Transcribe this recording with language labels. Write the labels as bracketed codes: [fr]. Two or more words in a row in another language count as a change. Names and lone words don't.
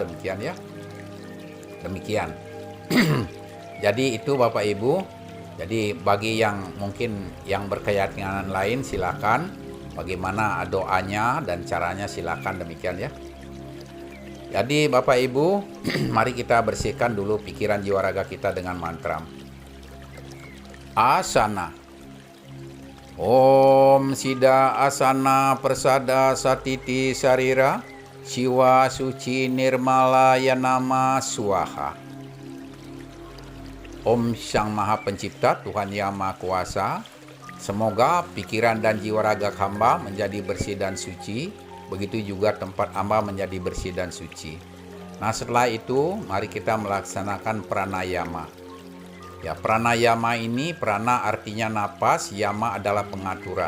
[id] Demikian ya. Demikian. Jadi itu Bapak Ibu. Jadi bagi yang mungkin yang berkeyakinan lain, silakan. Bagaimana doanya dan caranya silakan. Demikian ya. Jadi Bapak Ibu, mari kita bersihkan dulu pikiran jiwa raga kita dengan mantra. Asana. [sa] Om Sida Asana Persada Satiti Sarira Siwa Suci Nirmala Yanama Swaha. [id] Om Sang Maha Pencipta, Tuhan Yang Maha Kuasa, semoga pikiran dan jiwa raga hamba menjadi bersih dan suci, begitu juga tempat hamba menjadi bersih dan suci. Nah setelah itu mari kita melaksanakan pranayama. Ya, pranayama ini, prana artinya napas, yama adalah pengaturan.